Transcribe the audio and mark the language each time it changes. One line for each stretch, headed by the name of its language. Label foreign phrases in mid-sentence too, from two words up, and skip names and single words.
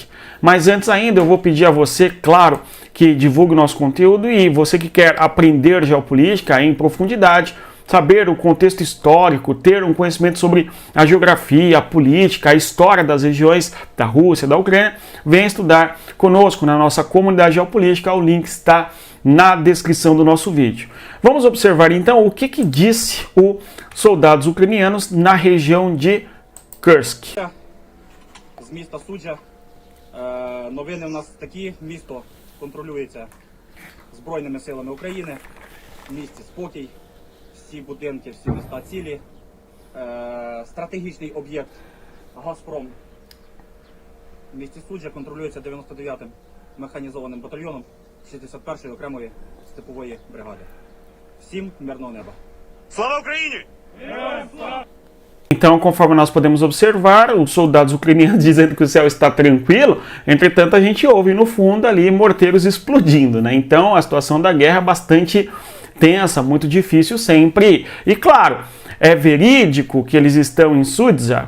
Portuguese: Mas antes ainda eu vou pedir a você, claro, que divulgue o nosso conteúdo e você que quer aprender geopolítica em profundidade, saber o contexto histórico, ter um conhecimento sobre a geografia, a política, a história das regiões da Rússia, da Ucrânia, venha estudar conosco na nossa comunidade geopolítica, o link está na descrição do nosso vídeo. Vamos observar então o que disse os soldados ucranianos na região de Kursk.
Ukrainian: З міста Суджа. Новини в нас такі: місто контролюється Збройними силами України, в місті спокій, всі будинки, всі міста цілі. Стратегічний об'єкт Газпром в місті Суджа контролюється 99-м механізованим батальйоном 61-ї окремої степової бригади. Всім мирного неба. Слава Україні!
Portuguese: Então, conforme nós podemos observar, os soldados ucranianos dizendo que o céu está tranquilo, entretanto a gente ouve no fundo ali morteiros explodindo, né? Então a situação da guerra é bastante tensa, muito difícil sempre. E claro, é verídico que eles estão em Sudzha?